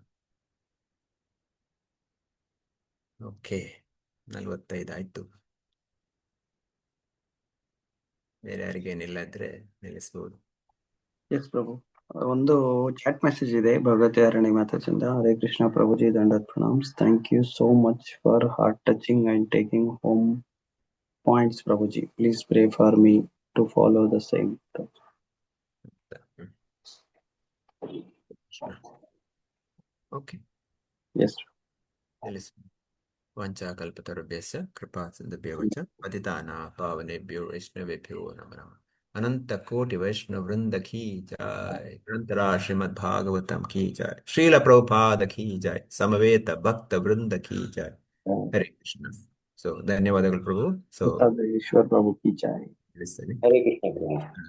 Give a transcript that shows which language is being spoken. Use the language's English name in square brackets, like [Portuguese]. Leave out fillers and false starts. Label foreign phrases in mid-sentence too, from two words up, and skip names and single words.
[Kannada] ಓಕೆ, 45 ಆಯ್ತು. ಬೇರೆ ಯಾರಿಗೇನಿಲ್ಲ ಇದ್ರೆ ನಿಲ್ಲಿಸ್ಬೋದು. ಎಸ್ ಪ್ರಭು. ಒಂದು ಚಾಟ್ ಮೆಸೇಜ್ ಇದೆ ಭಗವತಿ ಹರಣಿ ಮಾತಾಚಿಂದ. [Sanskrit] ಹರೇ ಕೃಷ್ಣ ಪ್ರಭುಜಿ, ದಂಡತ್ ಪ್ರಣಾಮ್ಸ್. [English] Thank you so much for heart touching and taking home points ಪ್ರಭುಜಿ. Please pray for me to follow the same. ಓಕೆ, ಎಸ್. [Sanskrit] ನಿಲ್ಲಿಸ್. ವಂಚಾಕಲ್ಪತರುಭ್ಯಸ್ಯ ಕೃಪಾ ಸಿಂಧುಭ್ಯಶ್ಚ ಪತಿತಾನಾಂ ಪಾವನೇಭ್ಯೋ ವೈಷ್ಣವೇಭ್ಯೋ ನಮಃ. [Hindi] अनंत कोटि वैष्णव वृंद की जय. ग्रंथरा श्रीमद् भागवतम् की जय। श्रील प्रभुपाद की जय. ಶ್ರೀಲ ಪ್ರಭುಪಾದ ಕೀ ಜೈ. समवेत भक्त वृंद की जय। हरे कृष्ण. [Kannada] ಸೊ ಧನ್ಯವಾದಗಳು ಪ್ರಭು. ಸೊ [Hindi] ईश्वर प्रभु की जय. [Kannada] ತಿಳಿಸ್ತೇನೆ. ಹರೇ ಕೃಷ್ಣ ಪ್ರಭು.